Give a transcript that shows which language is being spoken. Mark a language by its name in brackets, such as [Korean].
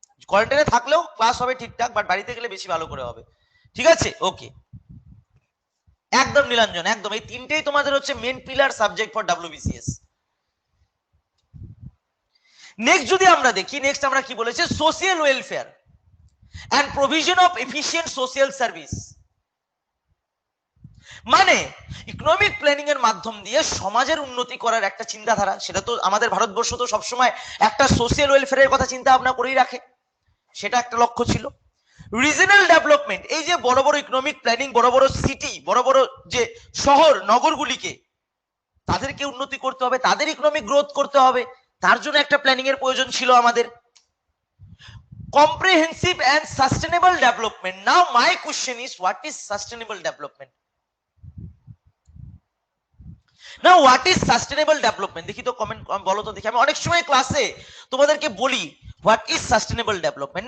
[Bangla] কোয়ারেন্টাইনে থাকলেও ক্লাস হবে ঠিকঠাক, বাট বাড়িতে গেলে বেশি ভালো করে হবে। ঠিক আছে? ওকে, একদম নীলাঞ্জন, একদম এই তিনটেই তোমাদের হচ্ছে main pillar subject for WBCS। Next যদি আমরা দেখি, নেক্সট আমরা কি বলেছে? [English] Social welfare and provision of efficient social service. [Bangla] মানে ইকোনমিক প্ল্যানিং এর মাধ্যম দিয়ে সমাজের উন্নতি করার একটা চিন্তাধারা, সেটা তো আমাদের ভারতবর্ষ তো সবসময় একটা সোশ্যাল ওয়েলফেয়ারের কথা চিন্তা ভাবনা করেই রাখে, সেটা একটা লক্ষ্য ছিল। রিজনাল ডেভেলপমেন্ট, এই যে বড় বড় ইকোনমিক প্ল্যানিং, বড় বড় সিটি, বড় বড় যে শহর নগরগুলিকে তাদেরকে উন্নতি করতে হবে, তাদের ইকোনমিক গ্রোথ করতে হবে, তার জন্য একটা প্ল্যানিং এর প্রয়োজন ছিল আমাদের। [English] comprehensive and sustainable development. Now my question is, what is sustainable development? Now what is sustainable development? [Bangla] দেখি তো কমেন্ট বলো তো দেখি। আমি অনেক সময় ক্লাসে তোমাদেরকে বলি [English] what is sustainable development.